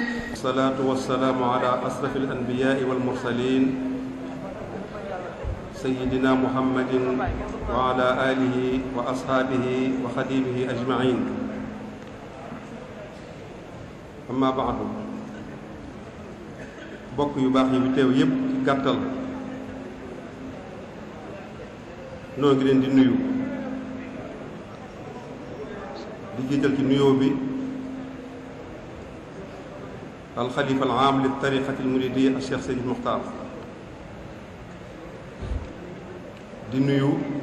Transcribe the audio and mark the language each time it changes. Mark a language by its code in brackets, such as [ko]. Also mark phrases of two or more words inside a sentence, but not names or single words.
[ar] الصلاة والسلام على أشرف الأنبياء والمرسلين سيدنا محمد وعلى آله وأصحابه وخديمه أجمعين. أما بعد [wo] bokk yu baax yi fi teew yépp ci gàttal noo ngi leen di nuyu di jiital ci nuyoo bi [ar] الخليفة العام للطريقة المريدية الشيخ Seydi Muxtaar [wo] di nuyu